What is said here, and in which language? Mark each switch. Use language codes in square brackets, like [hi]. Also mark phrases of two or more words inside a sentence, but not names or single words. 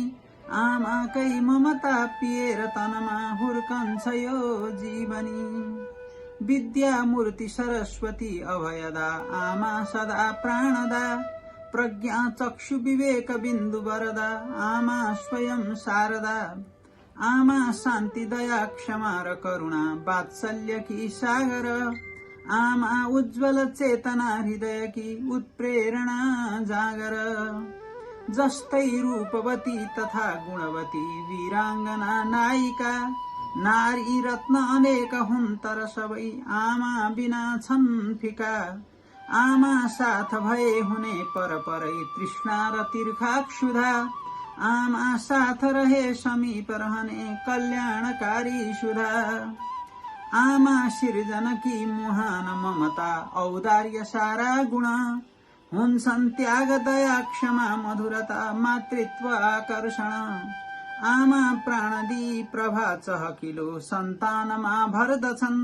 [ne] आमाकै ममता पिएर तनमा हुर्कन्छ यो जीवनी। विद्या मूर्ति सरस्वती अभयदा, आमा सदा प्राणदा। प्रज्ञा चक्षु विवेक बिन्दु वरदा, आमा स्वयं शारदा। आमा शान्ति दया क्षमा र करुणा, वात्सल्य की सागर। आमा उज्जवल चेतना हृदय की, उत्प्रेरणा जागर। जस्तै रूपवती तथा गुणवती, वीरांगना नायिका। नारी रत्न अनेक हुन् तर सबै आमा बिना छन् फिका। आमा साथ भए हुने परपरै तृष्णा र तिर्खा क्षुधा। आमा साथ रहे समीप रहने कल्याणकारी सुधा। आमा सिर्जनकी मुहान ममता, औदार्य सारा गुण। हुन्छन् त्याग दया क्षमा मधुरता, मातृत्व आकर्षण। आमा प्राणदी प्रभा चहकिलो, सन्तानमा भर्दछन्।